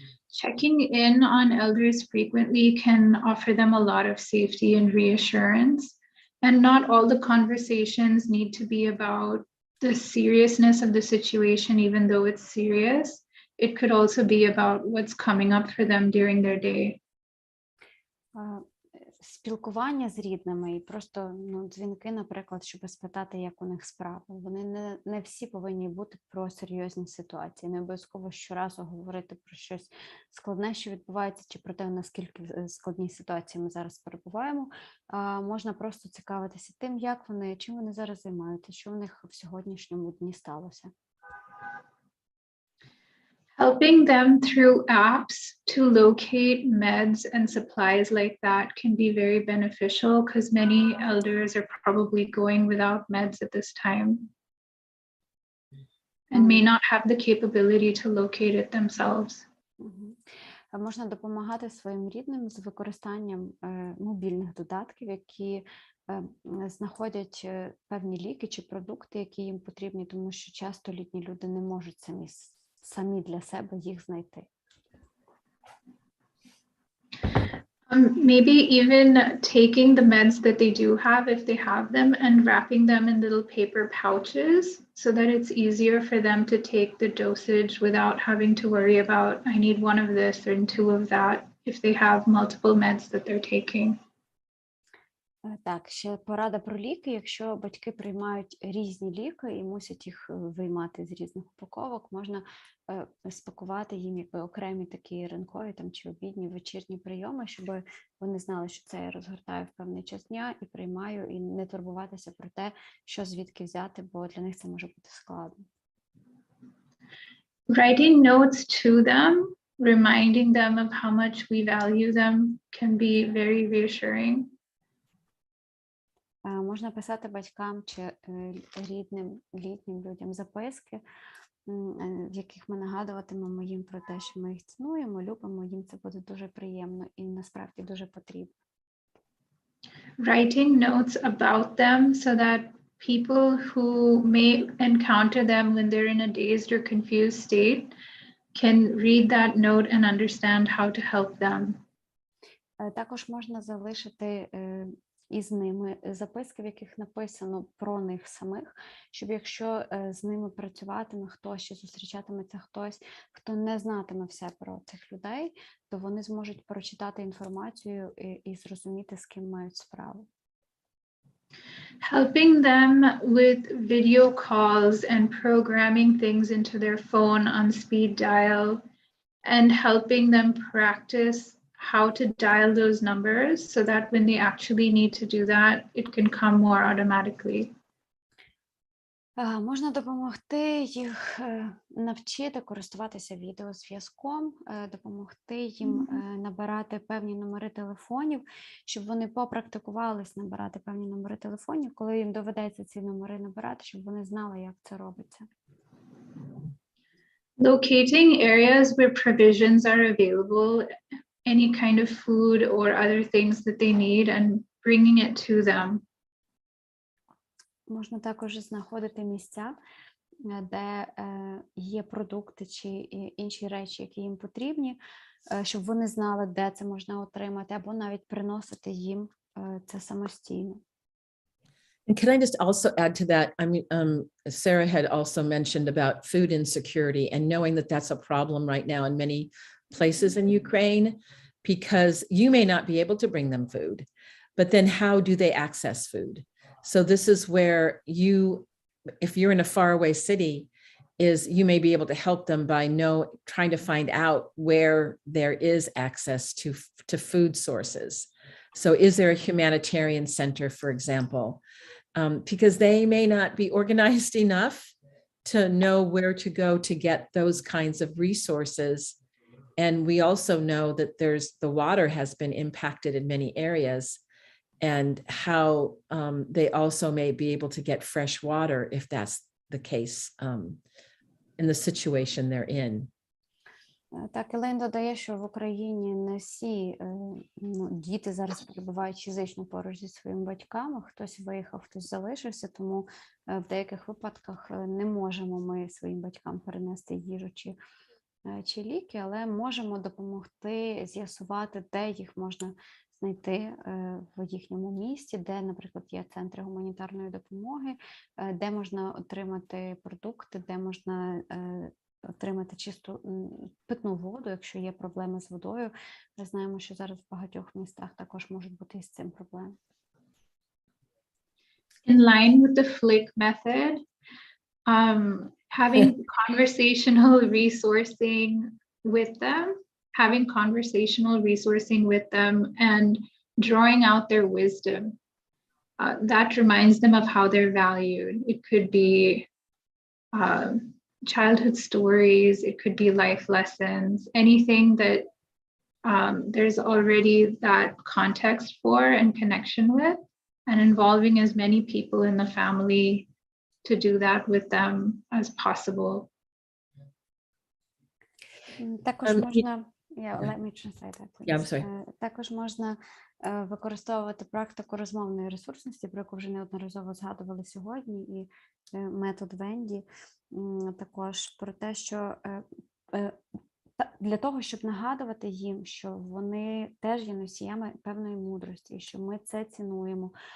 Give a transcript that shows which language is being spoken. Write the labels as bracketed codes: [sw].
[en] Checking in on elders frequently can offer them a lot of safety and reassurance. And not all the conversations need to be about the seriousness of the situation, even though it's serious. It could also be about what's coming up for them during their day. [uk] Спілкування з рідними і просто дзвінки, наприклад, щоб спитати, як у них справи. Вони не всі повинні бути про серйозні ситуації. Не обов'язково щоразу говорити про щось складне, що відбувається, чи про те, наскільки складні ситуації ми зараз перебуваємо. Можна просто цікавитися тим, як вони, чим вони зараз займаються, що у них в сьогоднішньому дні сталося. [en] Helping them through apps to locate meds and supplies like that can be very beneficial because many elders are probably going without meds at this time and may not have the capability to locate it themselves. [uk] Можна допомагати своїм рідним з використанням мобільних додатків, які знаходять певні ліки чи продукти, які їм потрібні, тому що часто літні люди не можуть самі для себе їх знайти. [en] Maybe even taking the meds that they do have, if they have them, and wrapping them in little paper pouches so that it's easier for them to take the dosage without having to worry about, I need one of this and two of that, if they have multiple meds that they're taking. [uk] Так, ще порада про ліки. Якщо батьки приймають різні ліки і мусять їх виймати з різних упаковок, можна спакувати їм якби окремі такі ранкові чи обідні, вечірні прийоми, щоб вони знали, що це я розгортаю в певний час дня і приймаю, і не турбуватися про те, що звідки взяти, бо для них це може бути складно. [en] Writing notes to them, reminding them of how much we value them can be very reassuring. [uk] Можна писати батькам чи рідним, літнім людям записки, в яких ми нагадуватимемо їм про те, що ми їх цінуємо, любимо, їм це буде дуже приємно і насправді дуже потрібно. [en] Writing notes about them so that people who may encounter them when they're in a dazed or confused state can read that note and understand how to help them. [uk] Також можна залишити із ними записки, в яких написано про них самих, щоб якщо з ними працюватиме хтось, чи зустрічатиметься хтось, хто не знатиме все про цих людей, то вони зможуть прочитати інформацію і зрозуміти, з ким мають справу. [en] Helping them with video calls and programming things into their phone on speed dial, and helping them practice how to dial those numbers so that when they actually need to do that, it can come more automatically. [uk] Можна допомогти їх навчити користуватися відеозв'язком, допомогти їм набирати певні номери телефонів, щоб вони попрактикувались набирати певні номери телефонів, коли їм доведеться ці номери набирати, щоб вони знали, як це робиться. [en] Locating areas where provisions are available, any kind of food or other things that they need, and bringing it to them. [uk] Можна також знаходити місця, де є продукти чи інші речі, які їм потрібні, щоб вони знали, де це можна отримати, або навіть приносити їм це самостійно. [en] And can I just also add to that? I mean, Sarah had also mentioned about food insecurity and knowing that that's a problem right now in many places in Ukraine, because you may not be able to bring them food, but then how do they access food? So this is where you, if you're in a faraway city, is you may be able to help them by trying to find out where there is access to food sources. So is there a humanitarian center, for example? Because they may not be organized enough to know where to go to get those kinds of resources. And we also know that the water has been impacted in many areas, and how they also may be able to get fresh water if that's the case in the situation they're in. [uk] Так, Елейн додає, що в Україні не всі діти зараз перебувають фізично поруч зі своїми батьками, хтось виїхав, хтось залишився, тому в деяких випадках не можемо ми своїм батькам перенести їжу чи ліки, але можемо допомогти з'ясувати, де їх можна знайти в їхньому місті, де, наприклад, є центри гуманітарної допомоги, де можна отримати продукти, де можна отримати чисту питну воду, якщо є проблеми з водою. Ми знаємо, що зараз в багатьох містах також можуть бути із цим проблеми. [en] In line with the flick method, having conversational resourcing with them, and drawing out their wisdom. That reminds them of how they're valued. It could be childhood stories, it could be life lessons, anything that there's already that context for and connection with, and involving as many people in the family to do that with them as possible. [uk] Також можна, [en] let me translate that, please. Yeah, I'm sorry. [uk] Також можна використовувати практику розмовної ресурсності, про яку вже неодноразово згадували сьогодні, і метод Венді, також про те, що для того, щоб нагадувати їм, що вони теж є носіями певної мудрості, що ми це цінуємо.